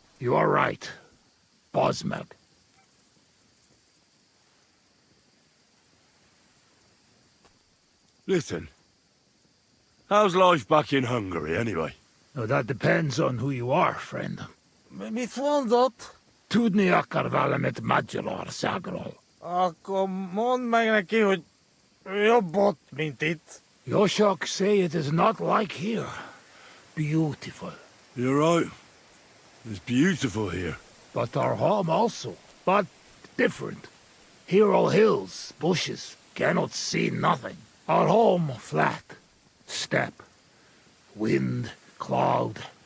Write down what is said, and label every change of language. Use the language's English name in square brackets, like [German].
[English] You are right, Bosmeg. Listen. How's life back in Hungary, anyway? Now, that depends on who you are, friend. [Hungarian] Mit mondott? Tudni akar valamit Magyarországról. Akkor mondd meg neki, hogy jobb ott, mint itt. [English] Yoshok say it is not like here. Beautiful. You're right. It's beautiful here. But our home also. But different. Here all hills, bushes, cannot see nothing. Our home flat. Steppe. Wind, cloud.